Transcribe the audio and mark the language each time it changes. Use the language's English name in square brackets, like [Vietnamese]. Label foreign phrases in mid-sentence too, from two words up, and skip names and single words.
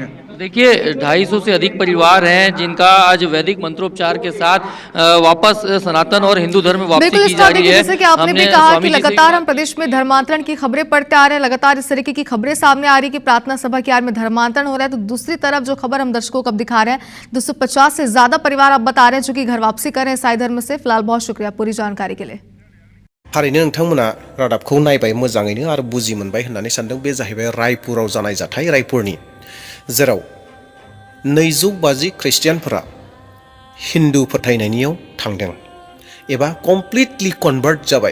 [Hindi] देखिए 250 से अधिक परिवार हैं जिनका आज वैदिक मंत्रोपचार के साथ वापस सनातन और हिंदू धर्म में वापसी की जा रही है। जैसे कि आपने भी कहा कि लगातार हम प्रदेश में धर्मांतरण की खबरें पढ़ते आ रहे हैं, लगातार इस तरीके की खबरें सामने आ रही कि प्रार्थना सभा की आड़ में धर्मांतरण हो रहा है। तो दूसरी तरफ जो खबर हम दर्शकों को अब दिखा रहे हैं, 250 से ज्यादा परिवार आप बता रहे हैं जो कि घर वापसी कर रहे हैं ईसाई धर्म से। फिलहाल बहुत शुक्रिया पूरी जानकारी के लिए। [Bodo] थारैनो नोंथांमोना रादाबखौ नायबाय मोजाङैनो आरो बुजि मोनबाय होननानै सानदों। बे जाहैबाय रायपुराव जानाय जाथाय, रायपुरनि, जेराव 250 ख्रिस्टियानफोरा हिन्दु फोथायनायनियाव थांदों एबा [English] completely convert [Bodo] जाबाय।